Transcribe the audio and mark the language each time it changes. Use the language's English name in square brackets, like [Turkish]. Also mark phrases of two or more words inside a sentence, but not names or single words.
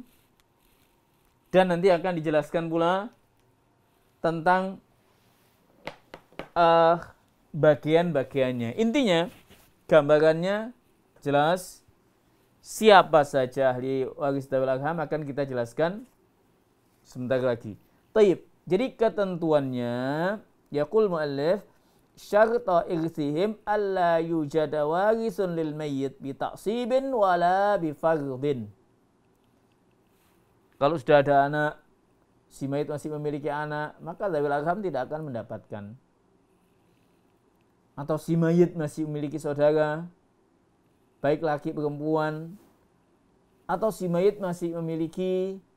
[Indonesian] Dan nanti akan dijelaskan pula tentang bagian-bagiannya. Intinya, gambarannya jelas. Siapa saja ahli waris [Arabic] ذوي الأرحام [Indonesian] akan kita jelaskan sebentar lagi. Taib, Jadi ketentuannya, [Arabic] يقول المؤلف, شرط إرثهم ألا يوجد وارث للميت بتعصيب ولا بفرض. [Indonesian] Kalau sudah ada anak, si mayit masih memiliki anak, maka [Arabic] ذوي الأرحام [Indonesian] tidak akan mendapatkan. Atau si mayit masih memiliki saudara, baik laki perempuan, atau si mayit masih memiliki